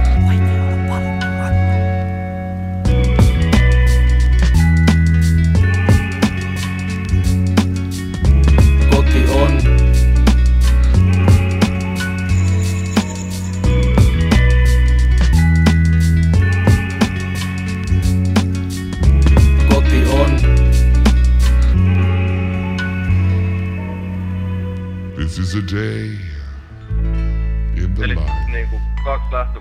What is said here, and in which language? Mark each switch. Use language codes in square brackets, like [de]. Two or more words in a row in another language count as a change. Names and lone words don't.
[fi] Koti on, koti on. [en] This is a day in the life. [fi] Eli niinku 2 lähtö